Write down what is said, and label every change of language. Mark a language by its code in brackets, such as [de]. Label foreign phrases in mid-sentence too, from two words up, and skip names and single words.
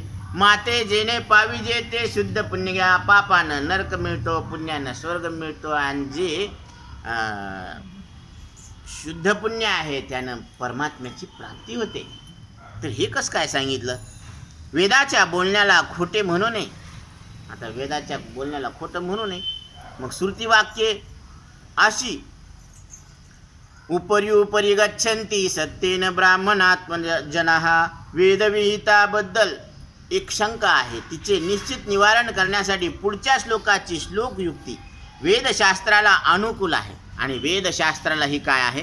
[mr] माते जेणे पाविजे ते शुद्ध पुण्य घ्या. पापानं नरक मिळतो, पुण्यानं स्वर्ग मिळतो, आणि जे शुद्ध पुण्य आहे त्यानं परमात्म्याची प्राप्ती होते. तर हे कसं काय सांगितलं? वेदाच्या बोलण्याला खोटे म्हणू नये. आता वेदाच्या बोलण्याला खोटं म्हणू नये. मग श्रुतिवाक्ये अशी [sa] उपरी गच्छन्ति सत्येन ब्राह्मणात्मजनाः. [mr] वेदविहिताबद्दल एक शंका आहे, तिचे निश्चित निवारण करण्यासाठी पुढच्या श्लोकाची श्लोकयुक्ती वेदशास्त्राला अनुकूल आहे. आणि वेदशास्त्राला ही काय आहे?